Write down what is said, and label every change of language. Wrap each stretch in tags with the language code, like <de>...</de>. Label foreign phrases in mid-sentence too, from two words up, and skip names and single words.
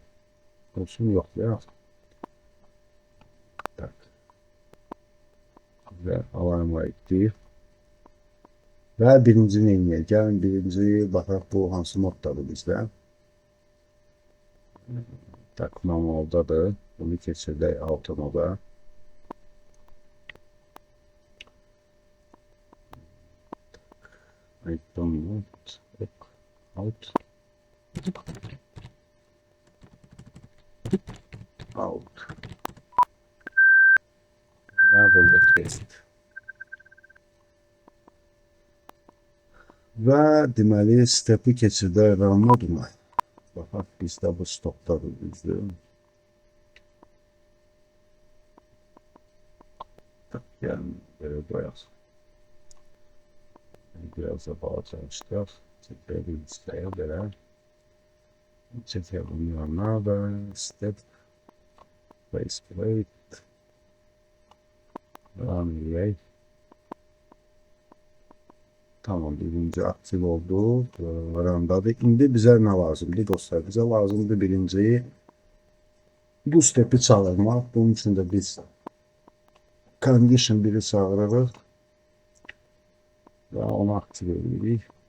<az>Olsun yok ya. Tak.</az> <tr>Ve alarma ettik.</tr> <az>Və birinci neyiniyək? Gəlin birinci baxaq bu hansı moddadır bizdə. Tak, manualdadır. Bunu keçirdək auto moda.</az> <en>Item mode. Out. Out. Level test.</en> <az>Və deməli stepi keçirdək run moduna. Baxaq bizdə bu stopdadır düzdür. Yəni belə qoyaq. Biraz da balacalaşdıraq. Çəkəlim istəyə belə. Çəkəlim yanına və</az> <en>step place plate.</en> <az>Run edək. Tamam, birinci aktiv oldu. Randadır. İndi bizə nə lazımdır dostlar? Bizə lazımdır birinci bu stepi çağırmaq. Bunun üçün də biz condition 1'i çağırırıq və onu aktiv edirik.</az>